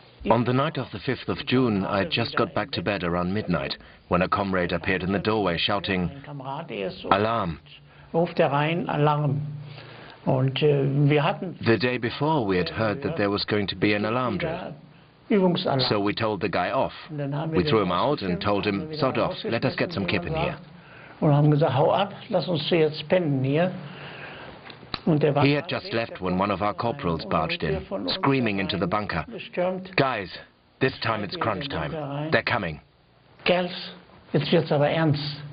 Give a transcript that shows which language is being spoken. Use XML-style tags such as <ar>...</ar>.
<en>On the night of the 5th of June, I had just got back to bed around midnight when a comrade appeared in the doorway shouting, "Alarm!"</en> <de>Ruft rein, Alarm. Und wir hatten</de> <en>The day before we had heard that there was going to be an alarm drill.</en> <de>Übungsalarm.</de> <en>So we told the guy off. We threw him out and told him, sod off, let us get some kip in here.</en> <de>Und haben gesagt, hau ab, lass uns jetzt pennen hier.</de> <en>He had just left when one of our corporals barged in, screaming into the bunker, "Guys, this time it's crunch time. They're coming."</en> <de>Kerls, jetzt wird's aber ernst.</de>